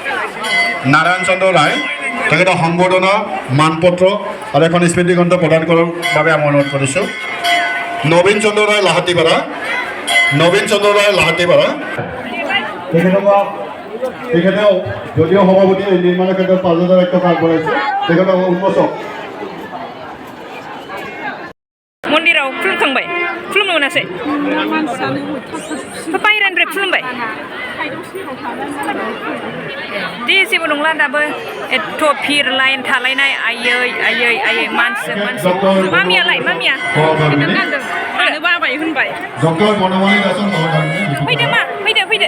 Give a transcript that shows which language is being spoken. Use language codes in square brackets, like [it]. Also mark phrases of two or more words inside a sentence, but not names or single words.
[as] নাৰায়ণ চন্দ্ৰ ৰায় তেখেতক সম্বৰ্ধনা মানপত্ৰ আৰু এখন স্মৃতি গ্ৰন্থ প্ৰদান কৰাৰ বাবে আমি অনুৰোধ কৰিছোঁ নবীন চন্দ্ৰ ৰায় লাহাটীপাৰা তেখেতেও যদিও সভাপতি নিৰ্মাণৰ ক্ষেত্ৰত 5,000 টকা আগবঢ়াইছে তেখেতক উন্মোচক [brx] मन्दिराव खुलुमखांबाय खुलुमनो मोनासै बाहेरानिफ्राय खुलुमबाय दे जेबो नंला दाबो एथ' भिर लाइन थालायनाय आयै मानसि मामिया मानो बाबाय होनबाय फैदो मा फैदो